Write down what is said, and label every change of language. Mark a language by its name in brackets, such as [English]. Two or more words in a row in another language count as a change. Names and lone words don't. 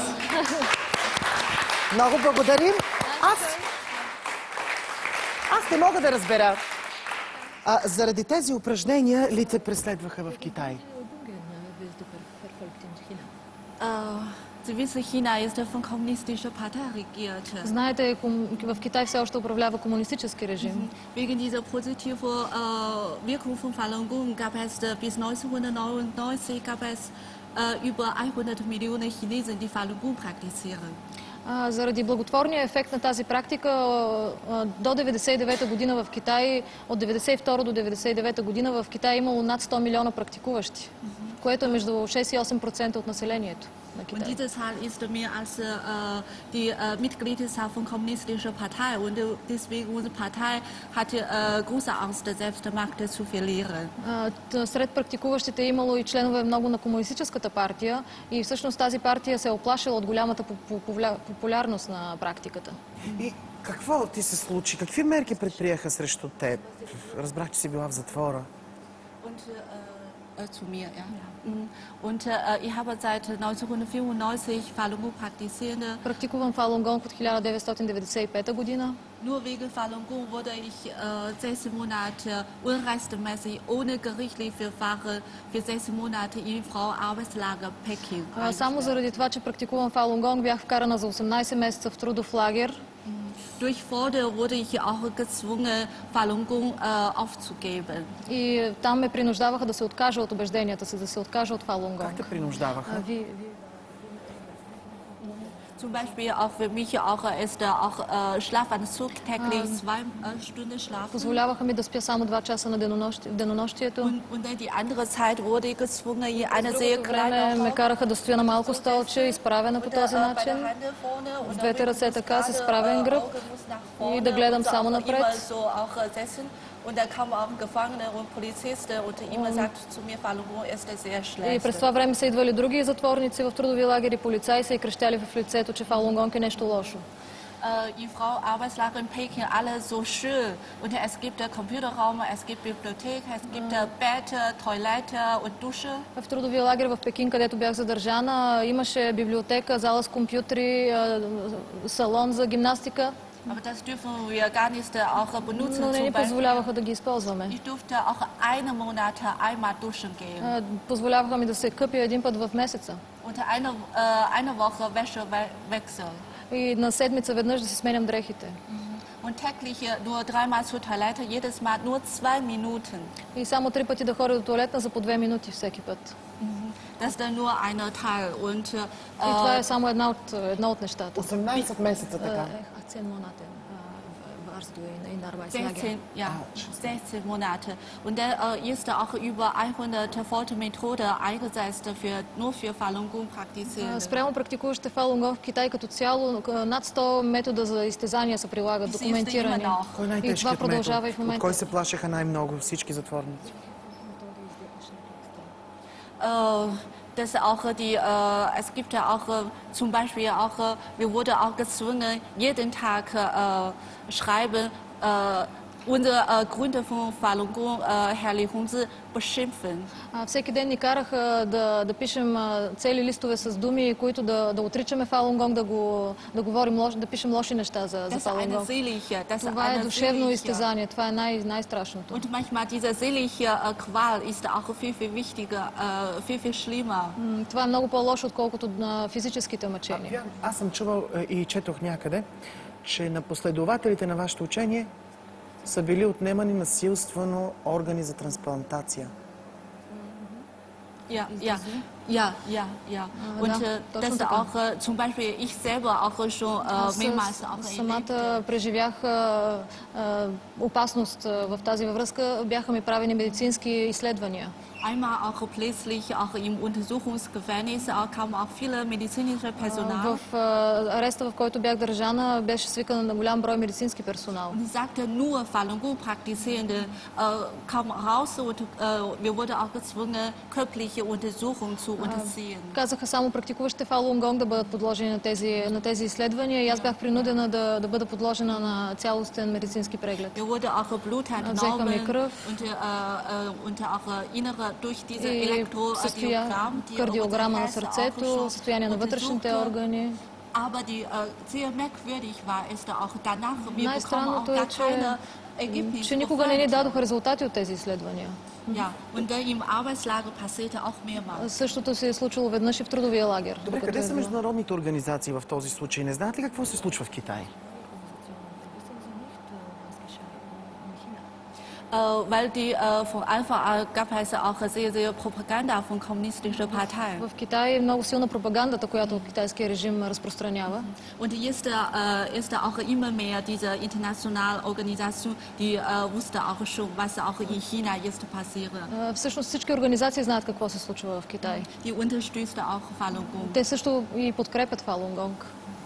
[Bulgarian] Много благодарим. Аз не мога да разбера. Заради тези упражнения ли те преследваха в Китай? Знаете, в Китай все още управлява комунистически режим. [German] Wegen dieser positiven Wirkung von Falun Gong gab es bis 1999 gab es über 100 Millionen Chinesen, die Falun Gong praktizieren. [Bulgarian] Заради благотворния ефект на тази практика до 1999 година в Китай, от 1992 до 1999 година в Китай е имало над 100 милиона практикуващи, което е между 6 и 8% от населението. на [German] Und [Bulgarian] Китай. [German] diese Zahl ist mehr als die Mitgliedszahl von kommunistischer Partei. Und deswegen unsere Partei hatte große Angst, selbst die Macht zu verlieren. [Bulgarian] Сред практикуващите е имало и членове много на комунистическата партия и всъщност тази партия се е оплашила от голямата популярност на практиката. И какво ти се случи? Какви мерки предприеха срещу теб? Разбрах, че си била в затвора. [German] Und zu mir, ja. Und ich habe seit 1994 Falun Gong praktizierte. [Bulgarian] Практикувам Фалун-Гонг от 1995 година. [German] Nur wegen Falun Gong wurde ich 6 Monate unrechtmäßig ohne gerichtliche Verfahren für 6 Monate in Frauenarbeitslager Peking. [Bulgarian] Само заради това, че практикувам Фалун-Гонг, бях вкарана за 18 месеца в трудов лагер. [German] Durch Freude wurde ich auch gezwungen, Falun Gong aufzugeben. [Bulgarian] И там ме принуждаваха да се откажа от убежденията си, да се откажа от Фалун-Гонг. Как те принуждаваха? [German] Zum Beispiel auch für mich auch ist auch Schlafanzug täglich 2 Stunden schlafen. [Bulgarian] Позволяваха ми да спя само 2 часа на денонощието. [German] Und dann die andere Zeit wurde ich gezwungen, in eine sehr [Bulgarian] Време [German] kleine [Bulgarian] ме караха да стоя на малко столче, изправена по този начин, с двете ръце така, с изправен гръб и да гледам само напред. [German] Und da kamen auch Gefangene und Polizisten und immer sagte zu mir, Falun Gong ist sehr [Bulgarian] И [German] schlecht. [Bulgarian] през това време са идвали други затворници в трудови лагери, полицаи са и крещяли в лицето, че Фалун-Гонг е нещо лошо. [German] Die Frau Arbeitslager in Peking alle so schön und es gibt Computerraum, es gibt Bibliothek, es gibt Bett, Toilette und Dusche. [Bulgarian] В трудовия лагер в Пекин, където бях задържана, имаше библиотека, зала с компютри, салон за гимнастика. [German] Aber das dürfen wir gar nicht auch benutzen. [Bulgarian] Но не ни [German] Zum Beispiel, [Bulgarian] позволяваха да ги използваме. [German] ich durfte auch 1 Monat einmal duschen gehen. [Bulgarian] Позволяваха ми да се къпя един път в месеца. [German] Und eine Woche Wäsche wechseln. [Bulgarian] И на седмица веднъж да си сменям дрехите. [German] Und täglich nur 3-mal zur Toilette, jedes Mal nur 2 Minuten. [Bulgarian] И само 3 пъти да ходя до туалетна за по 2 минути всеки път. [German] Das ist dann nur ein Teil. Und [Bulgarian] И това е само едно от нещата. 18 месеца така. [German] 16, ja, 16 Monate. Und da ist auch über 100 Foltermethoden eingesetzt nur für Falun Gong praktizierende. [Bulgarian] Спрямо практикуващите Фалун-Гонг в Китай като цяло, над 100 метода за изтезания се прилагат, документирани. Кой е И това най-тежкият продължава и метод? в От момента. кой се плашеха най-много всички затворници? [German] Das auch es gibt ja auch zum Beispiel auch, wir wurden auch gezwungen, jeden Tag schreiben, unsere Gründe von Falun Gong, Herr Li Hongzhi, beschimpfen. [Bulgarian] Всеки ден ни караха да пишем цели листове с думи, които да отричаме Фалун-Гонг, да говорим да пишем лоши неща за Фалун-Гонг. Това е душевно изтезание, това е най-страшното. [German] Und manchmal diese seelische Qual ist auch viel wichtiger, viel schlimmer. [Bulgarian] Това е много по-лошо, отколкото на физическите мъчения. Аз съм чувал и четох някъде, че на последователите на вашето учение са били отнемани насилствено органи за трансплантация. [German] Ja. Und das ist auch zum Beispiel ich selber auch schon mehrmals auch [Bulgarian] самата преживях опасност в тази връзка. Бяха ми правени медицински изследвания. [German] Einmal auch plötzlich auch im Untersuchungsgefängnis kam auch viele medizinische Personal. [Bulgarian] В ареста, в който бях държана, беше свикан на голям брой медицински персонал. [German] Und sie sagte, nur Falun Gong Praktizierende kamen raus und wir wurden auch gezwungen, körperliche Untersuchungen zu unterziehen. [Bulgarian] Казаха само практикуващите Фалун-Гонг да бъдат подложени на тези изследвания и аз бях принудена да бъда подложена на цялостен медицински преглед. [German] Wir wurden auch Blut entnommen und auch innere durch diese Elektrokardiogramm, [Bulgarian] кардиограма на сърцето, състояние на вътрешните органи. [German] Aber die sehr merkwürdig war, ist auch danach, wir bekommen auch gar keine Ergebnisse. [Bulgarian] Че никога не ни дадоха резултати от тези изследвания. [German] Ja, und im Arbeitslager passierte auch mehrmals. [Bulgarian] Същото се е случило веднъж и в трудовия лагер. Добре, къде са международните организации в този случай? Не знаете ли какво се случва в Китай? [German] weil die von Anfang an gab es auch sehr Propaganda von kommunistischer Partei. [Bulgarian] В Китай е много силна пропагандата, която китайския режим разпространява. [German] Und ist auch immer mehr diese internationale Organisation, die wusste auch schon, was auch in China jetzt passiert. [Bulgarian] Всъщност всички организации знаят какво се случва в Китай. [German] Die unterstützt auch Falun Gong. [Bulgarian] Те също и подкрепят Фалун Гонг.